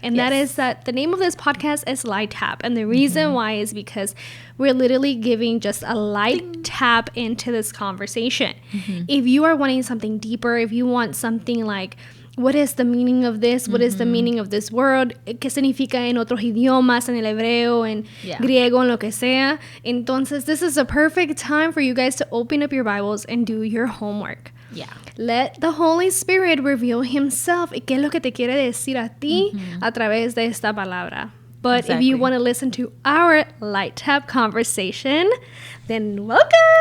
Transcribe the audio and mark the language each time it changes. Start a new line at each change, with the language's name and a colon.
English: And that is that the name of this podcast is Light Tap. And the reason why is because we're literally giving just a light tap into this conversation. If you are wanting something deeper, if you want something like, what is the meaning of this? What is the meaning of this word?
Spanish: ¿Qué significa en otros idiomas, en el hebreo, en griego, en lo que sea? Entonces,
English: this is a perfect time for you guys to open up your Bibles and do your homework. Yeah. Let the Holy Spirit reveal Himself
Spanish: y qué es lo que te quiere decir a ti a través de esta palabra.
English: But if you want to listen to our light tap conversation, then welcome.